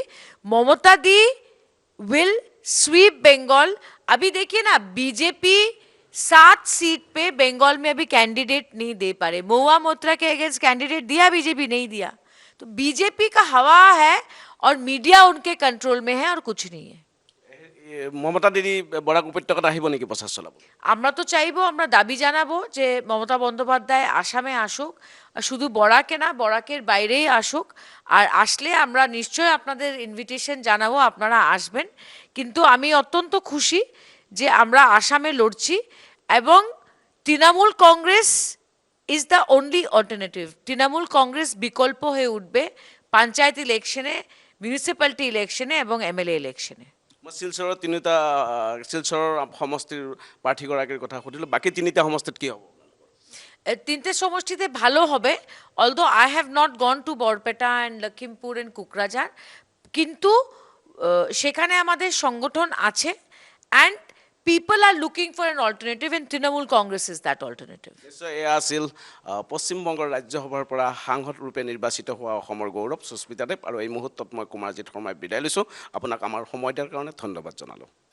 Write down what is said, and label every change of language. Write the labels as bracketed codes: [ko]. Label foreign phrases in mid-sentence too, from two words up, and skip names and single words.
[en] Mamata di will sweep Bengal. [hi] अभी देखिए ना, बीजेपी 7 सीट पे बंगाल में अभी कैंडिडेट नहीं दे पा रहे। महुआ मोत्रा के अगेंस्ट कैंडिडेट दिया, बीजेपी नहीं दिया। तो बीजेपी का हवा है और मीडिया उनके कंट्रोल में है और कुछ नहीं है। [as] মমতা দিদি বরাক উপত্যকাত আহিব নেকি প্রচার চলাব? [bn] আমরা তো চাইবো, আমরা দাবি জানাবো যে মমতা বন্দ্যোপাধ্যায় আসামে আসুক, আর শুধু বরাকে না, বরাকের বাইরেই আসুক। আর আসলে আমরা নিশ্চয়ই আপনাদের ইনভিটেশন জানাবো, আপনারা আসবেন। কিন্তু আমি অত্যন্ত খুশি যে আমরা আসামে লড়ছি এবং তৃণমূল কংগ্রেস [en] is the only alternative. [bn] তৃণমূল কংগ্রেস বিকল্প হয়ে উঠবে পঞ্চায়েত ইলেকশনে, মিউনিসিপ্যালিটি ইলেকশনে এবং এমএলএ ইলেকশনে। [as] মই শিলচৰৰ তিনিটা শিলচৰৰ সমষ্টিৰ প্ৰাৰ্থীগৰাকীৰ কথা সুধিলোঁ, বাকী তিনিটা সমষ্টিত কি হ'ব? [bn] তিনটে সমষ্টিতে ভালো হবে। [en] although I have not gone to Barpeta and Lakhimpur and Kokrajhar, [bn] কিন্তু সেখানে আমাদের সংগঠন আছে [en] and people are looking for an alternative and Trinamool Congress is that alternative. [as] নিশ্চয় এয়া আছিল পশ্চিমবংগৰ ৰাজ্যসভাৰ পৰা সাংসদ ৰূপে নিৰ্বাচিত হোৱা অসমৰ গৌৰৱ সুস্মিতা দেৱ। আৰু এই মুহূৰ্তত মই কুমাৰজিৎ শৰ্মাই বিদায় লৈছোঁ। আপোনাক আমাৰ সময় দিয়াৰ কাৰণে ধন্যবাদ জনালোঁ।